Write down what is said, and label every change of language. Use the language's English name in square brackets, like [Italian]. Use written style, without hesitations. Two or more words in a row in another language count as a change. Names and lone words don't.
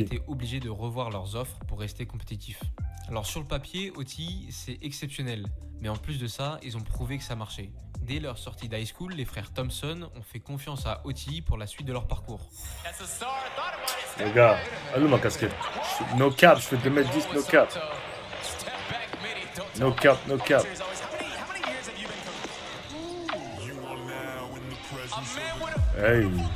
[French] été obligés de revoir leurs offres pour rester compétitifs. Alors sur le papier, OTI, c'est exceptionnel. Mais en plus de ça, ils ont prouvé que ça marchait. Dès leur sortie d' [English] high school, [French] les frères Thompson ont fait confiance à OTI pour la suite de leur parcours. Les gars, allô ma casquette. [English] No cap, [French] je fais 2m10, [English] no cap. No cap, no cap. Hey.